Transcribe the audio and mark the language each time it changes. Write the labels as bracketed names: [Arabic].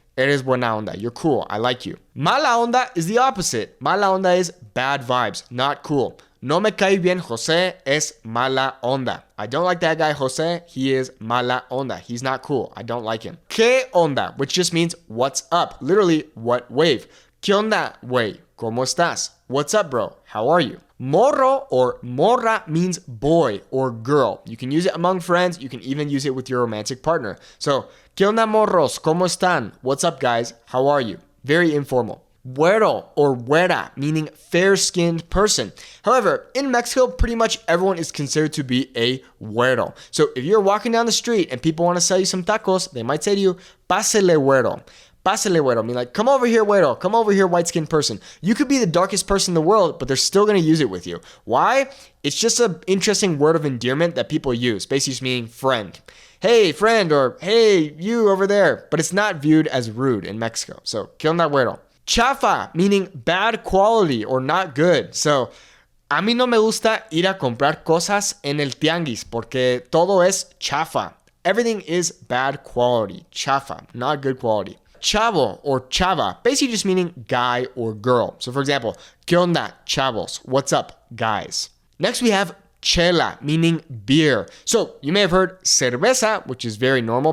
[Spanish] Eres buena onda, [English] you're cool, I like you. Mala onda is the opposite. Mala onda is bad vibes, not cool. [Spanish] No me cae bien José, es mala onda. [English] I don't like that guy José, he is mala onda. He's not cool, I don't like him. [Spanish] ¿Qué onda? [English] Which just means what's up. Literally, what wave. [Spanish] ¿Qué onda, güey? ¿Cómo estás? [English] What's up, bro? How are you? Morro or morra means boy or girl. You can use it among friends. You can even use it with your romantic partner. So, [Spanish] ¿Qué onda, morros? ¿Cómo están? [English] What's up, guys? How are you? Very informal. Güero or güera, meaning fair-skinned person. However, in Mexico, pretty much everyone is considered to be a güero. So if you're walking down the street and people want to sell you some tacos, they might say to you, [Spanish] pásele güero. Pásele güero, [English] mean like, come over here, güero. Come over here, white-skinned person. You could be the darkest person in the world, but they're still going to use it with you. Why? It's just an interesting word of endearment that people use, basically just meaning friend. Hey, friend, or hey, you over there. But it's not viewed as rude in Mexico. So, [Spanish] ¿qué onda, güero? [English] Chafa, meaning bad quality or not good. [Spanish] So, a mí no me gusta ir a comprar cosas en el tianguis porque todo es chafa. [English] Everything is bad quality. Chafa, not good quality. Chavo or chava, basically just meaning guy or girl. So, for example, [Spanish] ¿qué onda, chavos? [English] What's up, guys? Next, we have chela, meaning beer. So you may have heard cerveza, which is very normal.